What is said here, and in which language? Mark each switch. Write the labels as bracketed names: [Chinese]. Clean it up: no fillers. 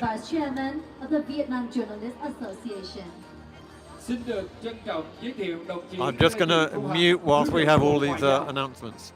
[English] Vice Chairman of the Vietnam Journalist Association. [Vietnamese] Xin được trân trọng giới thiệu đồng chí. [English] I'm just going to mute whilst we have all these announcements.